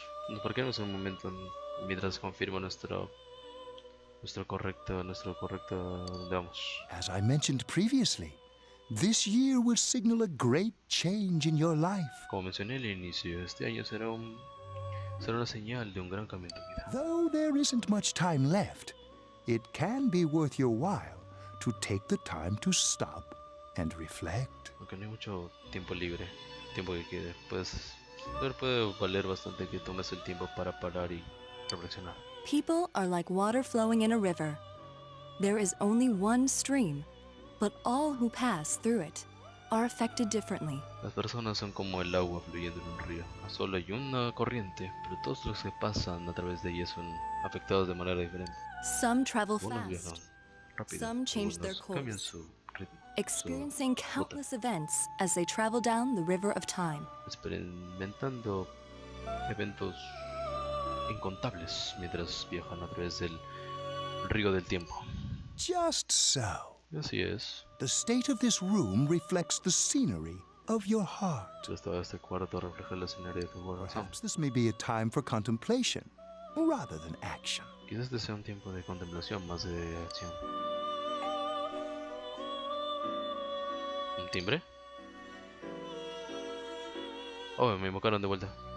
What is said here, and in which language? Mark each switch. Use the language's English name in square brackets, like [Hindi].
[Spanish] Nos parquearemos en un momento mientras confirmo nuestro correcto donde vamos. [English] As I mentioned previously, this year will signal a great change in your life. [Spanish] Como mencioné al inicio, este año será una señal de un gran cambio en tu vida. [English] Though there isn't much time left, it can be worth your while to take the time to stop and reflect. [Spanish] Aunque no hay mucho tiempo libre, tiempo que quede, puede valer bastante que tomes el tiempo para parar y reflexionar. [English] People are like water flowing in a river. There is only one stream, but all who pass through it are affected differently. [Spanish] Las personas son como el agua fluyendo en un río. Solo hay una corriente, pero todos los que pasan a través de ella son afectados de manera diferente. [English] Some travel [Spanish] Algunos viajan [English] fast, [Spanish] rápido, [English] some change their [Spanish] algunos cambian [English] course, [Spanish] su ritmo, [English] experiencing countless events as they travel down the river of time. [Spanish] experimentando eventos incontables mientras viajan a través del río del tiempo. [English] Just so. [Spanish] Así es. [English] The state of this room reflects the scenery of your heart. [Spanish] El estado de este cuarto refleja el escenario de tu corazón. [English] Perhaps this may be a time for contemplation rather than action. [Spanish] Quizás este sea un tiempo de contemplación más de acción. ¿Un timbre? Oh, me invocaron de vuelta.